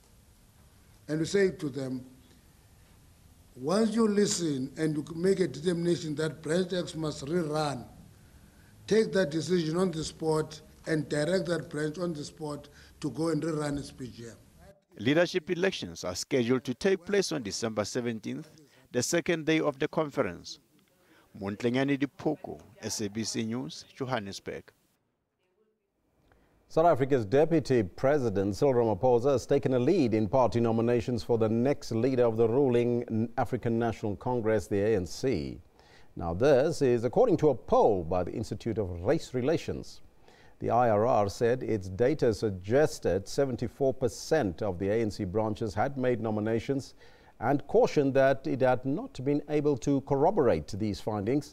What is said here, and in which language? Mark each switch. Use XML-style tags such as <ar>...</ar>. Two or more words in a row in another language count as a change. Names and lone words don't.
<en>And we say to them, once you listen and you make a determination that branch X must rerun, take that decision on the spot and direct that branch on the spot to go and rerun its BGM. Leadership elections are scheduled to take place on December 17th, the second day of the conference. Montlengani Dipoko, SABC News, Johannesburg. South Africa's Deputy President Cyril Ramaphosa has taken a lead in party nominations for the next leader of the ruling African National Congress, the ANC. Now this is according to a poll by the Institute of Race Relations. The IRR said its data suggested 74% of the ANC branches had made nominations and cautioned that it had not been able to corroborate these findings.</en>